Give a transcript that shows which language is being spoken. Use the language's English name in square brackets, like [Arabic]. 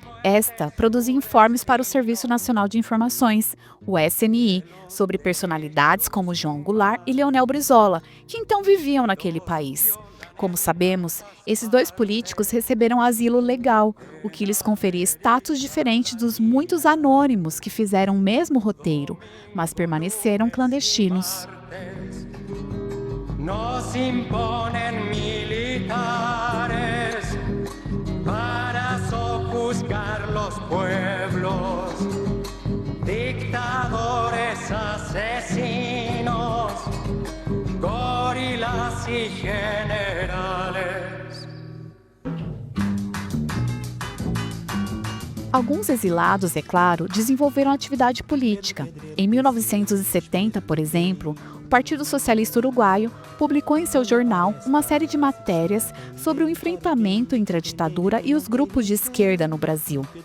[Portuguese] Esta produzia informes para o Serviço Nacional de Informações, o SNI, sobre personalidades como João Goulart e Leonel Brizola, que então viviam naquele país. Como sabemos, esses dois políticos receberam asilo legal, o que lhes conferia status diferente dos muitos anônimos que fizeram o mesmo roteiro, mas permaneceram clandestinos. [Spanish] Nos imponem militares para sofuscar los pueblos, dictadores asesinos, gorilas y generales. [Portuguese] Alguns exilados, é claro, desenvolveram atividade política. Em 1970, por exemplo, o Partido Socialista Uruguaio publicou em seu jornal uma série de matérias sobre o enfrentamento entre a ditadura e os grupos de esquerda no Brasil.